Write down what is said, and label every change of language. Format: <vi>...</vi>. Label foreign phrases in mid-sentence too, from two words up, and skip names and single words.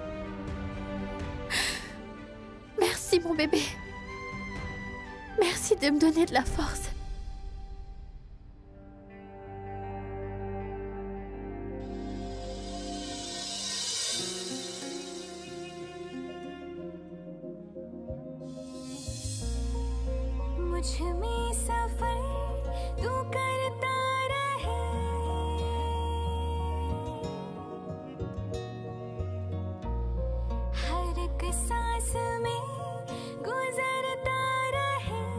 <fr>Merci, mon bébé. Merci de me donner de la force.</fr> <hi>मुझ में सफर तू करता रहे हर एक सांस में गुजरता रहे</hi>